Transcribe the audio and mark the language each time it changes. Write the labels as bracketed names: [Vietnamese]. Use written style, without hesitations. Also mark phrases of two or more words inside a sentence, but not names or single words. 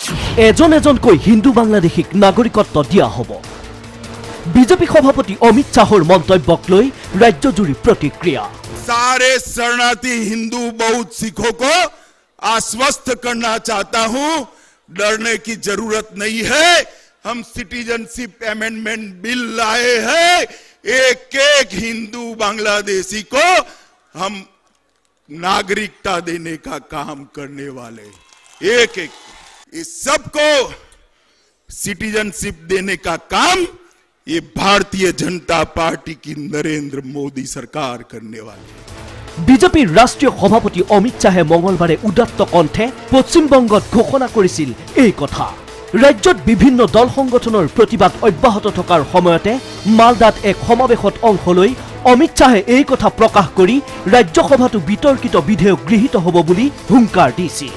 [Assamese] এজন এজনকৈ হিন্দু বাংলাদেশীক নাগৰিকত্ব দিয়া হ'ব। বিজেপি সভাপতি অমিত শাহৰ মন্তব্যক লৈ ৰাজ্যজুৰি প্ৰতিক্ৰিয়া। [Hindi] सारे शरणार्थी हिंदू बौद्ध सिखों को आश्वस्त करना चाहता हूं, डरने की जरूरत नहीं है। हम [English] citizenship amendment bill [Hindi] लाए हैं, एक एक हिंदू बांग्लादेशी को हम नागरिकता देने का काम करने वाले, एक एक इस सबको सिटीजनशिप देने का काम ये भारतीय जनता पार्टी की नरेंद्र मोदी सरकार करने वाली है। [Assamese] বিজেপিৰ ৰাষ্ট্ৰীয় সভাপতি অমিত শাহে মঙলবাৰে উদাত্ত কণ্ঠে পশ্চিম বংগত ঘোষণা কৰিছিল এই কথা। ৰাজ্যত বিভিন্ন দল সংগঠনৰ প্ৰতিবাদ অব্যাহত থকাৰ সময়তে মালদাত এক সমাৱেশত অংশ লৈ অমিত শাহে এই কথা প্ৰকাশ কৰি ৰাজ্যসভাতো বিতৰ্কিত বিধেয়ক গৃহীত হ'ব বুলি হুংকাৰ দিছিল।